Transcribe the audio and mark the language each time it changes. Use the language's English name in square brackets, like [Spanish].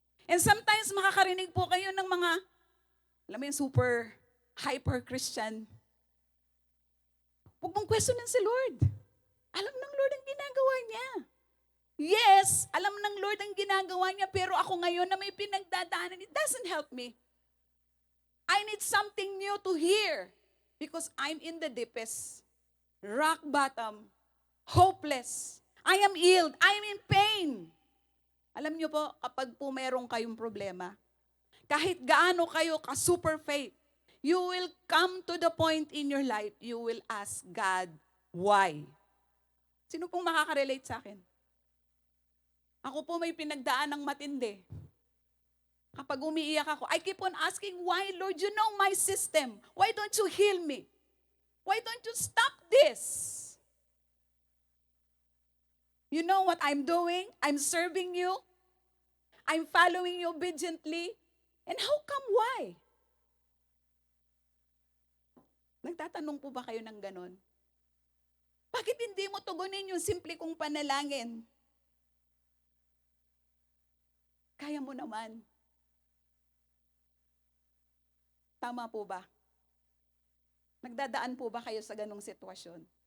[Filipino] And sometimes makakarinig po kayo ng mga, alam mo yung [English] super hyper-Christian. [Filipino] Huwag mong questionin si Lord. Alam ng Lord ang ginagawa niya. Yes, alam ng Lord ang ginagawa niya, pero ako ngayon na may pinagdadaanan, [English] it doesn't help me. I need something new to hear because I'm in the deepest, rock bottom, hopeless. I am ill. I'm in pain. [Filipino] Alam niyo po, kapag po meron kayong problema, kahit gaano kayo ka-super faith, [English] you will come to the point in your life, you will ask God, why? [Filipino] Sino pong makaka-relate sa akin? Ako po may pinagdaan ng matindi. Kapag umiiyak ako, [English] I keep on asking, why, Lord? You know my system. Why don't you heal me? Why don't you stop this? You know what I'm doing? I'm serving you. I'm following you obediently. And how come why? [Filipino] Nagtatanong po ba kayo ng ganon? Bakit hindi mo tugunin yung simple kong panalangin? Kaya mo naman. Tama po ba? Nagdadaan po ba kayo sa ganong sitwasyon?